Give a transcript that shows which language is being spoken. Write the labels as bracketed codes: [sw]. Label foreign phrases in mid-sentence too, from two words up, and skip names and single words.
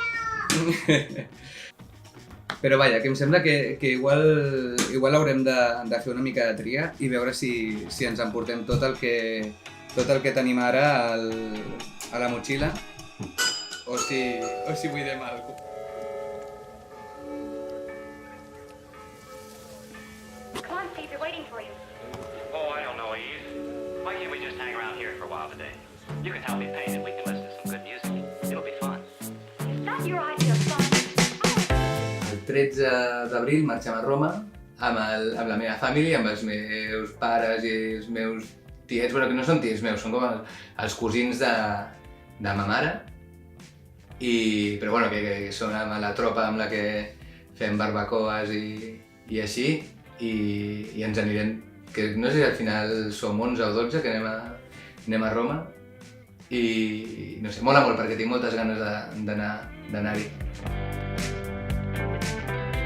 [ca] Però vaja, que em sembla que igual haurem de fer una mica de tria i veure si ens emportem tot el que tenim ara a la motxilla o si buidem alguna cosa. [en] Come on, Steve, they're waiting for you. Oh, I don't know, Eve. Why can't we just hang around here for a while today? You can help me paint and we can listen to some good music. It'll be fun. Is that your idea of fun? [ca] El 13 d'abril marxem a Roma amb la meva família, amb els meus pares i els meus tiets, bueno, que no són tiets meus, són com els cosins de ma mare, però bueno, que són amb la tropa amb la que fem barbacoes i així, i ens anirem, que no sé si al final som 11 o 12 que anem a Roma, i no sé, mola molt perquè tinc moltes ganes d'anar-hi.